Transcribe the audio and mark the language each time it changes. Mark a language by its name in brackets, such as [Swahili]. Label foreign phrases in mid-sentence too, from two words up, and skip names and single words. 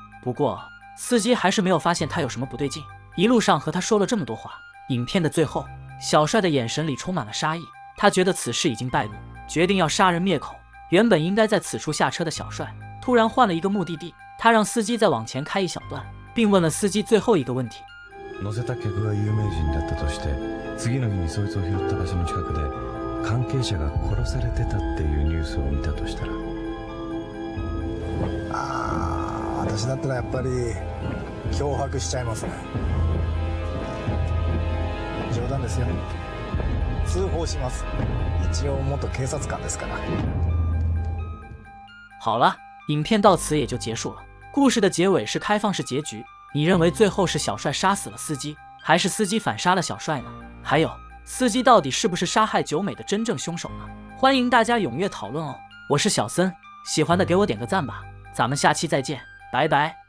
[Chinese] 不过司机还是没有发现他有什么不对劲，一路上和他说了这么多话。影片的最后，小帅的眼神里充满了杀意，他觉得此事已经败露，决定要杀人灭口。原本应该在此处下车的小帅突然换了一个目的地，他让司机再往前开一小段，并问了司机最后一个问题： [Japanese] 乗せた客が有名人だったとして、次の日にそいつを拾った場所の近くで関係者が殺されてたっていうニュースを見たとしたら。私だったらやっぱり脅迫しちゃいますね。冗談ですよ。通報します。一応元警察官ですから。 [Chinese] 好了，影片到此也就结束了。故事的结尾是开放式结局，你认为最后是小帅杀死了司机，还是司机反杀了小帅呢？还有，司机到底是不是杀害久美的真正凶手呢？欢迎大家踊跃讨论哦！我是小森，喜欢的给我点个赞吧，咱们下期再见，拜拜。